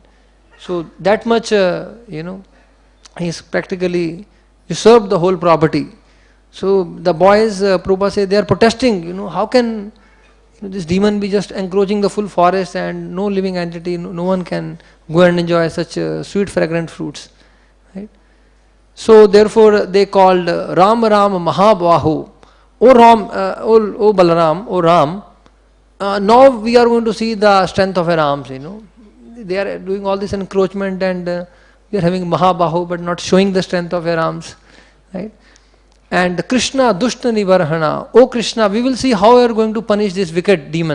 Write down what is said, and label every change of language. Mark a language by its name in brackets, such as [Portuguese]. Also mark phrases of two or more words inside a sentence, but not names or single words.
[English] So that much, he's practically usurped the whole property. So the boys, Prabhupada say, they are protesting, how can this demon be just encroaching the full forest and no living entity, no one can go and enjoy such sweet fragrant fruits. Right? So therefore they called Ram Ram Mahabahu. O Ram, O Balaram, O Ram, now we are going to see the strength of your arms, They are doing all this encroachment and we are having Mahabahu but not showing the strength of your arms. Right? And Krishna Dushta Nivarhana. O Krishna, we will see how you are going to punish this wicked demon.